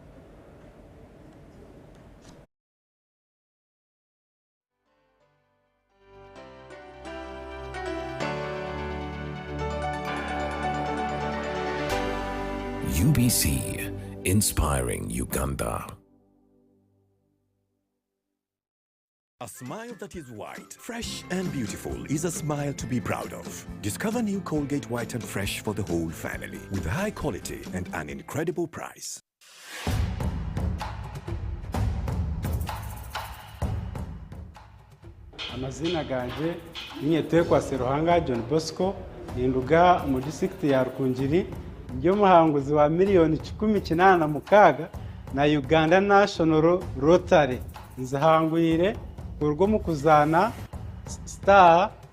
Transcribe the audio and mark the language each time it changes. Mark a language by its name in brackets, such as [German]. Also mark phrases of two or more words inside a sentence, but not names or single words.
[English] UBC, inspiring Uganda. A smile that is white, fresh and beautiful is a smile to be proud of. Discover new Colgate White and Fresh for the whole family with high quality and an incredible price. [Nyankole] Amazina ganje inye twekwase Ruhanga John Bosco ninduga mu district ya Rukungiri byo muhanguzi wa miliyoni 16 na Uganda National Rotary nzahangwire urwo mu kuzana star